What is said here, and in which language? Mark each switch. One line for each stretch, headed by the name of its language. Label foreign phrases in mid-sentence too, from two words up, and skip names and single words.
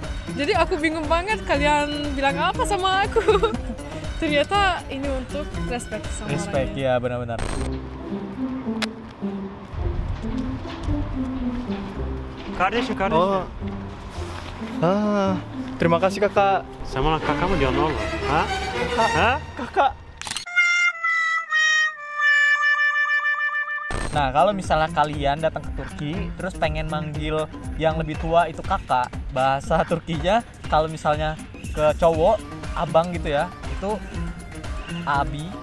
Indonesian: Jadi aku bingung banget kalian bilang apa sama aku. Ternyata ini untuk respect sama Respect orangnya. ya, benar-benar.
Turkish: Kardeşim.
Indonesian: Oh. Terima kasih kakak.
Turkish: Sen bana kaka mı diyorsun oğlum? Ha? Ha?
Indonesian: Kakak. Nah, kalau misalnya kalian datang ke Turki terus pengen manggil yang lebih tua itu kakak, bahasa Turkinya kalau misalnya ke cowok abang gitu ya, itu abi.